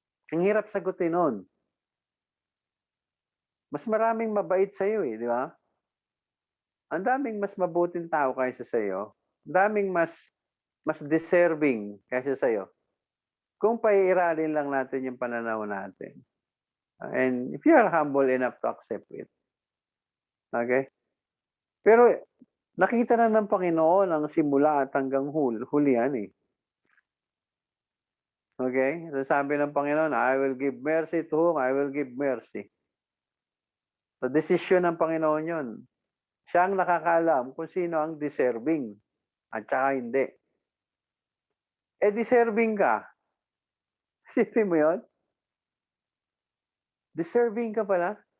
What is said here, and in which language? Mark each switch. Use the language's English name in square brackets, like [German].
[Filipino] Ang hirap sagutin nun. Mas maraming mabait sa'yo eh, di ba? Ang daming mas mabuting tao kaysa sa'yo. Ang daming mas deserving kaysa sa'yo. Kung paiiralin lang natin yung pananaw natin. [English] And if you are humble enough to accept it. Okay? [Filipino] Pero nakita na ng Panginoon ang simula at hanggang hulihan eh. Okay? So sabi ng Panginoon, [English] I will give mercy to whom I will give mercy. [Filipino] So desisyon ng Panginoon yun. Siya ang nakakaalam kung sino ang deserving at saka hindi. Eh deserving ka. Sipin mo yun? Deserving ka pala.